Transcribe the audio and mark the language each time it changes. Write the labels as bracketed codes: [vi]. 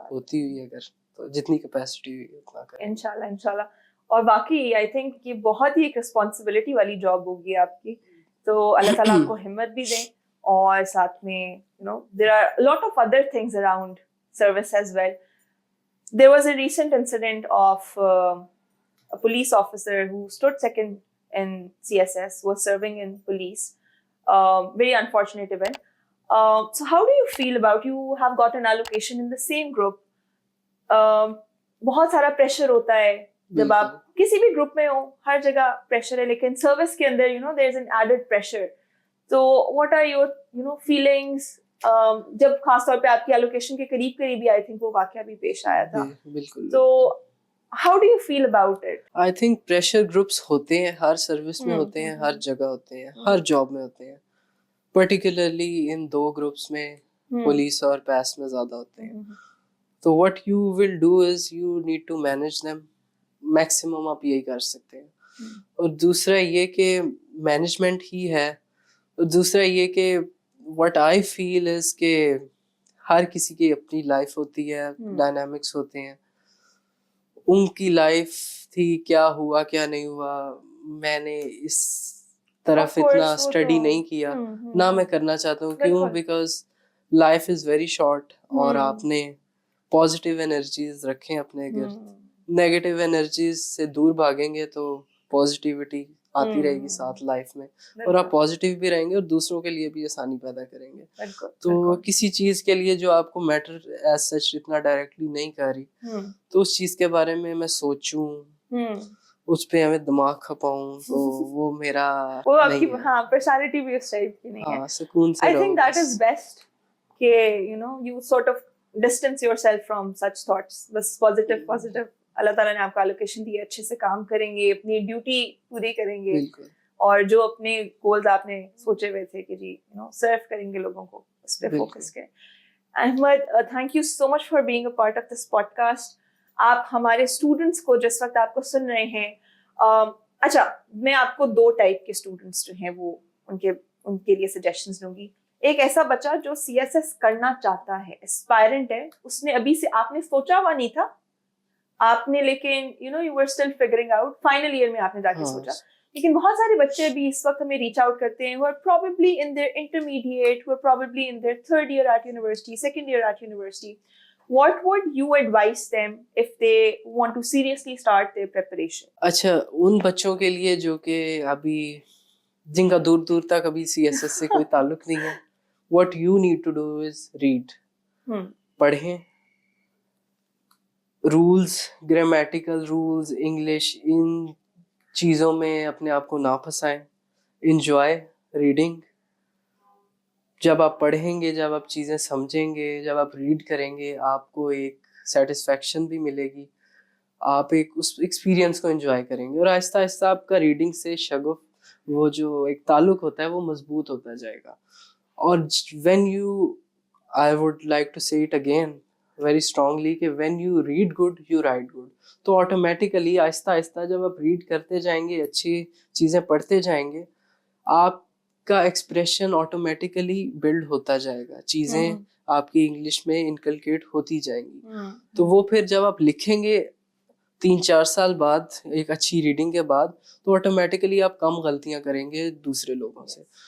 [ur] ہوتی ہوئی اگر تو جتنی کیپیسٹی ہوئی اتنا کریں انشاءاللہ. اور باقی آئی تھنک یہ بہت ہی ایک رسپانسبلٹی والی جاب ہوگی آپ کی, تو اللہ تعالیٰ آپ کو ہمت بھی دیں, اور ساتھ میں [en] there are a lot of other things around service as well. There was a recent incident of a police officer who stood second in CSS, was serving in police. Very unfortunate event. So how do you feel about, you have got an allocation in the same group, [ur] بہت سارا pressure ہوتا ہے جب آپ کسی بھی group میں ہو, ہر جگہ پریشر ہے, لیکن سروس کے اندر [en] There is an added pressure. [ur] تو [en] what are your feelings [ur] جب خاص طور پہ آپ کی ایلوکیشن کے قریب ہی آئی تھنک وہ واقعہ بھی پیش آیا تھا, بالکل. [en] تو how do you feel about it? [ur] I think pressure groups ہوتے ہیں, ہر سروس میں ہوتے ہیں, ہر جگہ ہوتے ہیں, ہر جاب میں ہوتے ہیں, پرٹیکولرلی ان دو گروپس میں پولیس اور پیس میں زیادہ ہوتے ہیں. [en] تو what you will do is you need to manage them. [ur] Maximum آپ یہی کر سکتے ہیں. اور دوسرا یہ کہ مینجمنٹ ہی ہے. اور دوسرا یہ کہ [en] what I feel is [ur] کہ ہر کسی کی اپنی لائف ہوتی ہے, ڈائنامکس ہوتے ہیں. ان کی لائف تھی, کیا ہوا کیا نہیں ہوا, میں نے اس طرف اتنا اسٹڈی نہیں کیا, نہ میں کرنا چاہتا ہوں. کیوں؟ [en] because life is very short, [ur] اور آپ نے پازیٹیو انرجیز رکھیں اپنے گرد. نیگیٹو انرجیز سے دور بھاگیں گے تو پازیٹیوٹی آتی رہے گی ساتھ لائف میں, اور آپ پازیٹیو بھی رہیں گے اور دوسروں کے لیے بھی آسانی پیدا کریں گے. تو کسی چیز کے لیے جو آپ کو [en] matter as such [ur] اتنا ڈائریکٹلی نہیں کر رہی, تو اس چیز کے بارے میں میں سوچوں, اس پہ ہمیں دماغ کھپاؤں, تو وہ میرا پرسنالٹی بھی اس ٹائپ کی نہیں ہے. سکون سے [en] I think that is best کہ you sort of distance yourself from such thoughts. [ur] بس positive اللہ تعالیٰ نے آپ کو allocation دی ہے, اچھے سے کام کریں گے, اپنی ڈیوٹی پوری کریں گے, اور جو اپنے گولز آپ نے سوچے ہوئے تھے کہ جی سرو کریں گے لوگوں کو, اس پہ فوکس کریں. [en] Ahmad, thank you so much for being a part of this podcast. [ur] آپ ہمارے اسٹوڈنٹس کو جس وقت آپ کو سن رہے ہیں, اچھا میں آپ کو 2 ٹائپ کے اسٹوڈنٹس جو ہیں وہ ان کے لیے سجیشنز دوں گی. ایک ایسا بچہ جو سی ایس ایس کرنا چاہتا ہے, اسپائرنٹ ہے, اس نے ابھی سے, آپ نے سوچا ہوا نہیں تھا, آپ نے لیکن [en] you were still figuring out, [ur] final year میں آپ نے جا کے سوچا. لیکن بہت سارے بچے بھی اس وقت ہمیں ریچ آؤٹ کرتے ہیں [en] who are probably in their intermediate, who are probably in their 3rd year at university, 2nd year at university. What would you advise them if they want to seriously start their preparation? [ur] اچھا, ان بچوں کے لیے جو کہ ابھی جن کا دور دور تک ابھی سی ایس ایس سے کوئی تعلق نہیں ہے, [en] what you need to do is read. [ur] پڑھیں, رولز, گرامیٹیکل رولز, انگلش, ان چیزوں میں اپنے آپ کو نہ پھنسائیں. [en] Enjoy reading. [ur] جب آپ پڑھیں گے, جب آپ چیزیں سمجھیں گے, جب آپ ریڈ کریں گے, آپ کو ایک سیٹسفیکشن بھی ملے گی, آپ ایک اس ایکسپیرئنس کو انجوائے کریں گے, اور آہستہ آہستہ آپ کا ریڈنگ سے شغف, وہ جو ایک تعلق ہوتا ہے وہ مضبوط ہوتا جائے گا. [en] اور when you, I would like to say it again very strongly کہ when you read good you write good. [ur] تو آٹومیٹیکلی آہستہ آہستہ جب آپ ریڈ کرتے جائیں گے, اچھی چیزیں پڑھتے جائیں گے, آپ کا ایکسپریشن آٹومیٹیکلی بلڈ ہوتا جائے گا, چیزیں آپ کی انگلش میں انکلکیٹ ہوتی جائیں گی. تو وہ پھر جب آپ لکھیں گے 3-4 سال بعد ایک اچھی ریڈنگ کے بعد, تو آٹومیٹیکلی آپ کم غلطیاں کریں گے دوسرے لوگوں سے.